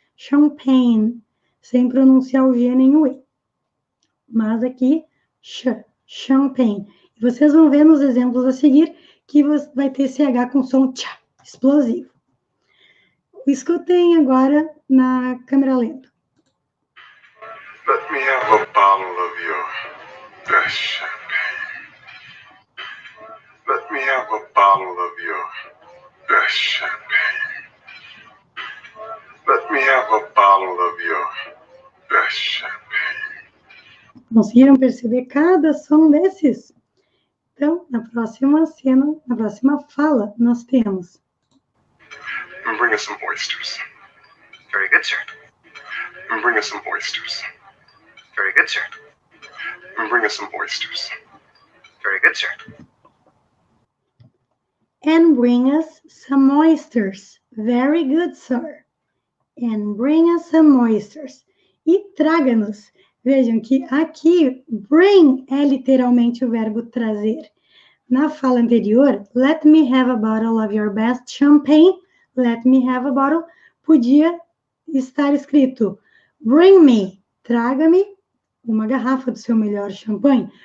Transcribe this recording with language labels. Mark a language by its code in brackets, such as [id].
[pt] Champagne, sem pronunciar o G nem o E. Mas aqui, champagne. E vocês vão ver nos exemplos a seguir que vai ter CH com som tchá, explosivo. Escutem agora na câmera lenta. [en] Let me have a bottle of your best champagne. Let me have a bottle of your best champagne. Let me have a bottle of your best champagne. [pt] Conseguiram perceber cada som desses? Então, na próxima cena, na próxima fala, nós temos. [en] Bring us some oysters. Very good, sir. Bring us some oysters. Very good, sir. Bring us some oysters. Very good, sir. And bring us some oysters. Very good, sir. And bring us some oysters. [pt] E traga-nos. Vejam que aqui, bring é literalmente o verbo trazer. Na fala anterior, [en] let me have a bottle of your best champagne. Let me have a bottle. [pt] Podia estar escrito, [en] bring me, [pt] traga-me uma garrafa do seu melhor champanhe.